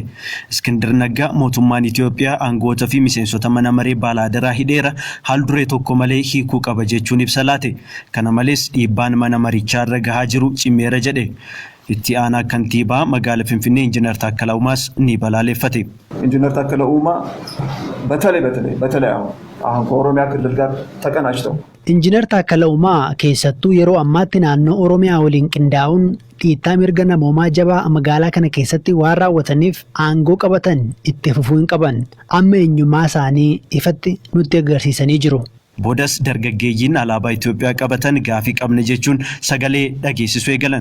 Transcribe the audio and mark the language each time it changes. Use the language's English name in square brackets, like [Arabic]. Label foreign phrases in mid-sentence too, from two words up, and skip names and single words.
[Oromo] Iskindir Naggaa mootummaan Itiyoophiyaa aangoota fi miseensota mana maree Baalaadaraa hidheera haal duree tokko malee hiikuu qaba jechuun ibsa laate. Kana malees dhiibbaan mana marichaa irra gahaa jiru cimeera jedhe. Itti aanaa kantiibaa magaalaa Finfinnee Injiinar Taakkala Uumaas ni balaaleffate. [Amharic] ኢንጂነር ታከለ ኡማ በተለይ አሁን ከኦሮሚያ ክልል ጋር ተቀናጅተው [Oromo] Injiinar Taakkala Uumaa keessattuu yeroo ammaatti naannoo Oromiyaa waliin qindaa'uun dhiittaa mirga namoomaa jabaa magaalaa kana keessatti waan raawwataniif aangoo qabatan itti fufuu hin qaban. Amma eenyummaa isaanii ifatti nutti agarsiisanii jiru. Boodas dargaggeeyyiin alaabaa Itoophiyaa qabatan gaafii qabna jechuun sagalee dhageessisuu eegalan.